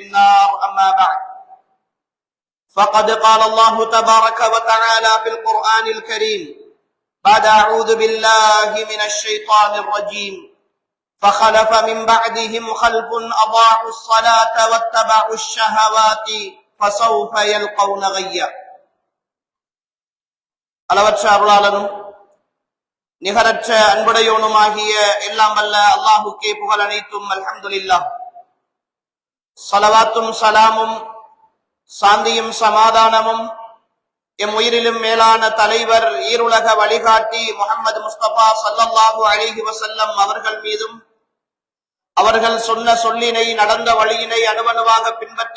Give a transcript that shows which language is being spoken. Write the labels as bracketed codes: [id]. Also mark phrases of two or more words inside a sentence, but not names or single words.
[ar] النار أما بعد فقد قال الله تبارك وتعالى في القرآن الكريم بعد أعوذ بالله من الشيطان الرجيم فخلف من بعدهم خلف أضاعوا الصلاة واتبعوا الشهوات فسوف يلقون غيا [ta] அளவற்ற அருளாளனும் நிகரற்ற அன்புடையோனுமாகிய எல்லாம் வல்ல அல்லாஹுக்கே புகழ் அனைத்தும் அல்ஹம்துலில்லாஹ். ஸலவாத்தும் ஸலாமும் சாந்தியும் சமாதானமும் எம் உயிரிலும் மேலான தலைவர் ஈருலக வழிகாட்டி முஹம்மது முஸ்தபா [ar] صلى الله عليه وسلم [ta] அவர்கள் மீதும் அவர்கள் சொன்ன சொல்லினை நடந்த வழியினை அணுவணுவாக பின்பற்றி